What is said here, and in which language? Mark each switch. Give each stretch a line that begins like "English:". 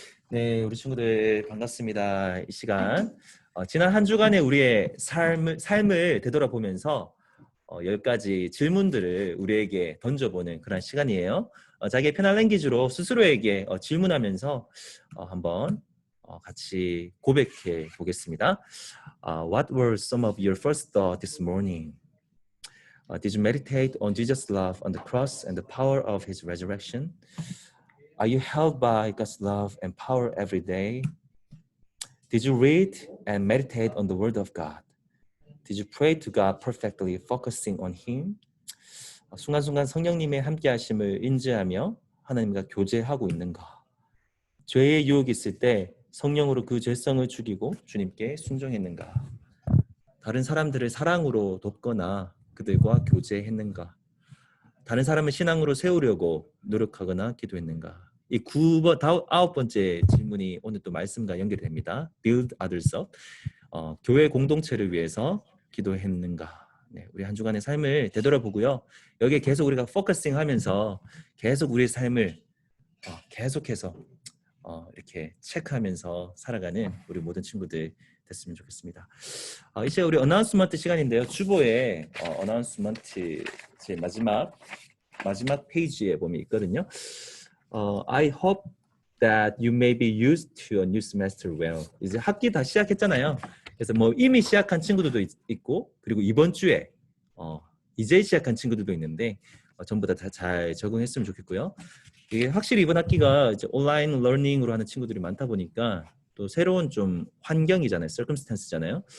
Korean: 네, 우리 친구들 반갑습니다. 이 시간 지난 한 주간의 우리의 삶을 되돌아보면서 10가지 질문들을 우리에게 던져보는 그런 시간이에요. 자기의 편한 랭귀지로 스스로에게 질문하면서 한번 같이 고백해 보겠습니다.
English: What were some of your first thoughts this morning? Did you meditate on Jesus' love on the cross and the power of His resurrection? Are you held by God's love and power every day? Did you read and meditate on the Word of God? Did you pray to God perfectly, focusing on Him?
Korean: 순간순간 성령님의 함께하심을 인지하며 하나님과 교제하고 있는가? 죄의 유혹이 있을 때 성령으로 그 죄성을 죽이고 주님께 순종했는가? 다른 사람들을 사랑으로 돕거나 그들과 교제했는가? 다른 사람을 신앙으로 세우려고 노력하거나 기도했는가? 이 9번째 질문이 오늘 또 말씀과 연결이 됩니다.
English: Build others up.
Korean: 교회 공동체를 위해서 기도했는가? 네, 우리 한 주간의 삶을 되돌아보고요. 여기에 계속 우리가 포커싱 하면서 계속 우리의 삶을 계속해서 이렇게 체크하면서 살아가는 우리 모든 친구들 됐으면 좋겠습니다. 이제 우리 어나운스먼트 시간인데요. 주보에 어나운스먼트 제 마지막 페이지에 보면 있거든요.
English: I hope that you may be used to a new semester well.
Korean: 이제 학기 다 시작했잖아요. 그래서 뭐 이미 시작한 친구들도 있고 그리고 이번 주에 이제 시작한 친구들도 있는데 전부 다 잘 적응했으면 좋겠고요. 이게 확실히 이번 학기가 이제 온라인 러닝으로 하는 친구들이 많다 보니까 또 새로운 좀 환경이잖아요. circumstance잖아요.